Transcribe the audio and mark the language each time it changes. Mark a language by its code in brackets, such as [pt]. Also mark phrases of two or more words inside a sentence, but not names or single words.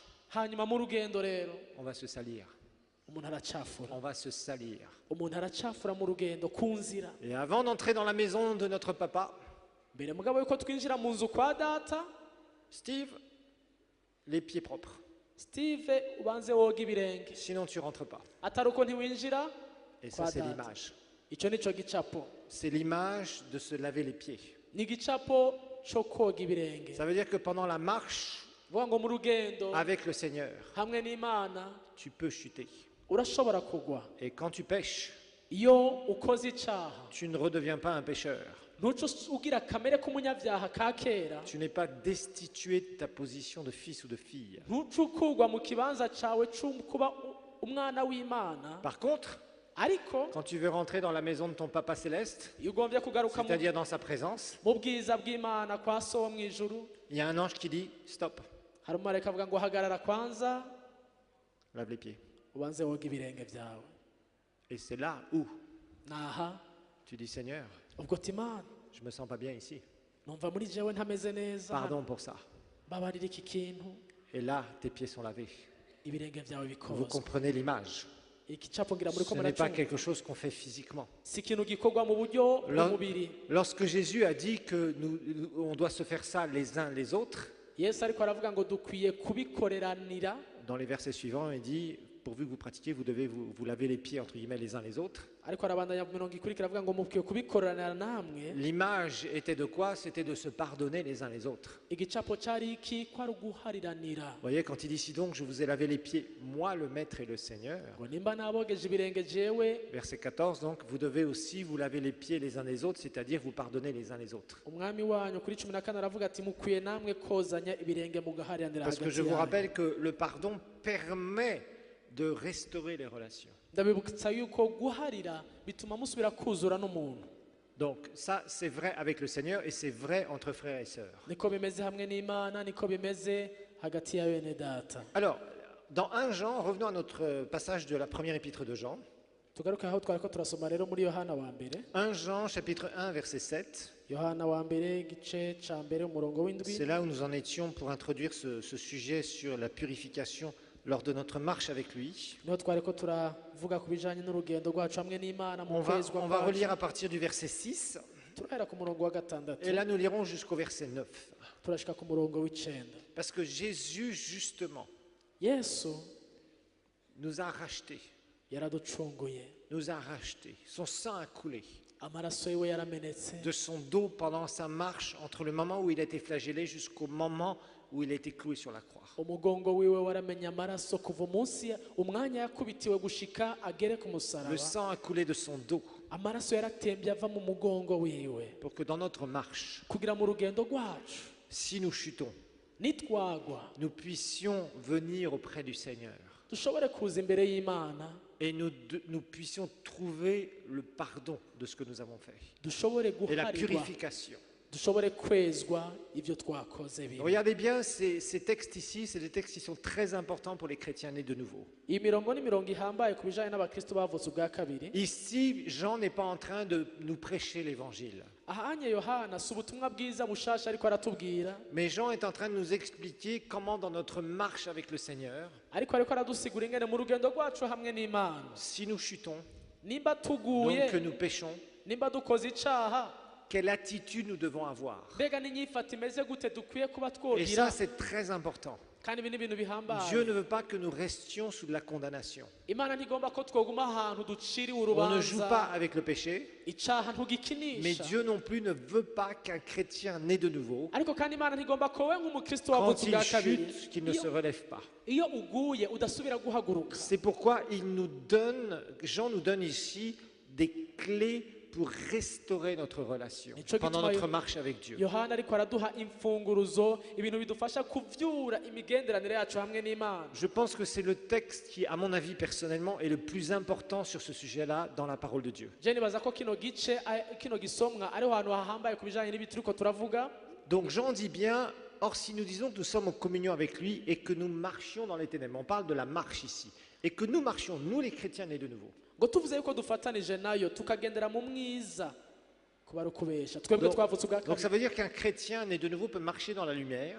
[rn] Hanyuma mu rugendo rero [fr] on va se salir. [rn] umuntu aracafura, [fr] On va se salir. [rn] umuntu aracafura mu rugendo ku nzira. [fr] Et avant d'entrer dans la maison de notre papa, [rn] Mbere mugabo yuko twinjira mu nzu kwa data, [fr] Steve, les pieds propres. [rn] Steve ubanze woga ibirenge [fr] sinon tu rentres pas. [rn] atari uko ntiwinjira [fr] Et ça, [rn] kwa [fr] c'est [rn] data. [fr] l'image. [rn] Icyo nico gicapo, [fr] C'est l'image de se laver les pieds. [rn] ni igicapo cyo koga ibirenge. [fr] Ça veut dire que pendant la marche [rn] vuga ngo mu rugendo [fr] avec le Seigneur, [rn] hamwe n'Imana [fr] tu peux chuter. [rn] urashobora kugwa. [fr] Et quand tu pêches, [rn] Iyo ukoze icyaha [fr] tu ne redeviens pas un pécheur. [rn] ntuce ugira kamere k'umunyabyaha ka kera, [fr] Tu n'es pas destitué de ta position de fils ou de fille. [rn] ntuce ukugwa mu kibanza cyawe cyo kuba umwana w'Imana. [fr] Par contre, [rn] Ariko [fr] quand tu veux rentrer dans la maison de ton Papa Céleste, [rn] iyo ugombye kugaruka [fr] c'est-à-dire dans sa présence, [rn] mu bwiza bw'Imana kwa so wo mu ijuru, [fr] il y a un ange qui dit stop, [rn] hari umumarayika avuga ngo hagarara kwanza [fr] lave les pieds. [rn] ubanze woga ibirenge byawe. [fr] Et c'est là où [rn] Naha [fr] tu dis Seigneur, [rn] ubwo ati Imana, [fr] je me sens pas bien ici. [rn] numva muri jewe ntameze neza, [fr] Pardon pour ça. [rn] babarira iki kintu. [fr] Et là, tes pieds sont lavés. [rn] Ibirenge byawe [fr] Vous [rn] bikozwe. [fr] comprenez l'image. [rn] Iki capo ngira muri ko [fr] Ce n'est pas [rn] muracunga, [fr] quelque chose qu'on fait physiquement. [rn] si ikintu gikorwa mu buryo [fr] Lors- [rn] bw'umubiri. [fr] Lorsque Jésus a dit que on doit se faire ça les uns les autres, [rn] Yesu ariko aravuga ngo dukwiye kubikoreranira. [fr] dans les versets suivants, il dit, pourvu que vous pratiquiez, vous devez vous laver les pieds, entre guillemets, les uns les autres. [rn] Ariko arabandanya mu mirongo ikurikira avuga ngo mukwiye kubikoreranira namwe. [fr] L'image était de quoi? C'était de se pardonner les uns les autres. [rn] Igicapo cyari iki? Ko ari uguhariranira. [fr] Vous voyez, quand il dit ici donc, je vous ai lavé les pieds, moi le Maître et le Seigneur. [rn] Ngo nimba nabogeje ibirenge jewe [fr] Verset 14, donc, vous devez aussi vous laver les pieds les uns les autres, c'est-à-dire vous pardonner les uns les autres. [rn] umwami wanyu. Kuri 14 aravuga ati mukwiye namwe kozanya ibirenge mugahariranira [fr] Parce que [rn] hagati [fr] je vous [rn] yanyu. [fr] rappelle que le pardon permet de restaurer les relations. [rn] Ndabibutsa yuko guharira bituma musubira kuzura n'umuntu. [fr] Donc ça, c'est vrai avec le Seigneur et c'est vrai entre frères et sœurs. [rn] Niko bimeze hamwe n'Imana, niko bimeze hagati ya bene data. [fr] Alors, dans 1 Jean, revenons à notre passage de la première épître de Jean. [rn] Tugaruke aho twariko turasoma rero muri Yohana wa mbere. [fr] 1 Jean, chapitre 1, verset 7. [rn] Yohana wa mbere igice ca mbere umurongo w'indwi. [fr] C'est là où nous en étions pour introduire ce sujet sur la purification lors de notre marche avec lui. [rn] Niho twariko turavuga ku bijanye n'urugendo rwacu hamwe n'Imana mu [fr] On va [rn] kwezwa kwacu. [fr] relire à partir du verset 6 [rn] Turahera ku murongo wa gatandatu [fr] et là nous lirons jusqu'au verset 9. [rn] turashika ku murongo w'icenda. [fr] Parce que Jésus, justement, [rn] Yesu [fr] nous a rachetés. [rn] yaraducunguye, [fr] Nous a rachetés. Son sang a coulé [rn] amaraso yiwe yaramenetse [fr] de son dos pendant sa marche entre le moment où il a été flagellé jusqu'au moment où il a été cloué sur la croix. [rn] umugongo wiwe waramenye amaraso kuva umunsi umwanya yakubitiwe gushika agere ku [fr] Le [rn] musaraba. [fr] sang a coulé de son dos [rn] Amaraso yaratembye ava mu mugongo wiwe [fr] pour que dans notre marche, [rn] kugira mu rugendo rwacu [fr] si nous chutons, [rn] nitwagwa [fr] nous puissions venir auprès du Seigneur [rn] dushobore kuza imbere y'Imana, [fr] et nous puissions trouver le pardon de ce que nous avons fait [rn] dushobore [fr] et la [rn] guharirwa, [fr] purification. [rn] dushobore kwezwa ibyo twakoze bibi. [fr] Regardez bien ces textes ici, c'est des textes qui sont très importants pour les chrétiens nés de nouveau. [rn] Iyi mirongo ni mirongo ihambaye ku bijanye n'abakristo bavutse ubwa kabiri. [fr] Ici, Jean n'est pas en train de nous prêcher l'évangile, [rn] Ahanye Yohana si ubutumwa bwiza bushasha ariko aratubwira, [fr] mais Jean est en train de nous expliquer comment dans notre marche avec le Seigneur, [rn] ariko aradusigura ingene mu rugendo rwacu hamwe n'Imana, [fr] si nous chutons, [rn] nimba [fr] donc [rn] tuguye, [fr] que nous péchons, [rn] nimba dukoze icaha, [fr] quelle attitude nous devons avoir. [rn] mbega n'inyifata imeze gute dukwiye kuba [fr] Et [rn] twogira. [fr] ça, c'est très important. [rn] Kandi ibi ni ibintu bihambaye. [fr] Dieu ne veut pas que nous restions sous la condamnation. [rn] Imana ntigomba ko twoguma ahantu duciriwe [fr] On ne joue pas [rn] urubanza, [fr] avec le péché, [rn] icaha [fr] mais [rn] ntugikinisha. [fr] Dieu non plus ne veut pas qu'un chrétien né de nouveau, [rn] Ariko kandi Imana ntigomba ko we nk'umukristo [fr] quand [rn] wavutse [fr] il [rn] ubwa kabiri, [fr] chute, qu'il ne se relève pas. [rn] iyo uguye udasubira guhaguruka. [fr] C'est pourquoi Jean nous donne ici des clés pour restaurer notre relation [rn] Nico [fr] pendant [rn] gituma [fr] notre marche avec Dieu. [rn] Yohana ariko araduha imfunguruzo, ibintu bidufasha kuvyura imigenderanire yacu hamwe n'Imana. [fr] Je pense que c'est le texte qui, à mon avis personnellement, est le plus important sur ce sujet-là dans la parole de Dieu. [rn] Je nibaza ko kino gice kino gisomwa ariho hantu hahambaye ku bijanye n'ibi turiko turavuga. [fr] Donc Jean dit bien, or si nous disons que nous sommes en communion avec lui et que nous marchions dans les ténèbres, on parle de la marche ici, et que nous marchions, nous les chrétiens nés de nouveau, [rn] Ngo tuvuze yuko dufatanije nayo tukagendera mu mwiza kuba ari ukubesha twebwe twavutse ubwa [fr] Donc ça [rn] kabiri [fr] veut dire qu'un chrétien né de nouveau peut marcher dans la lumière,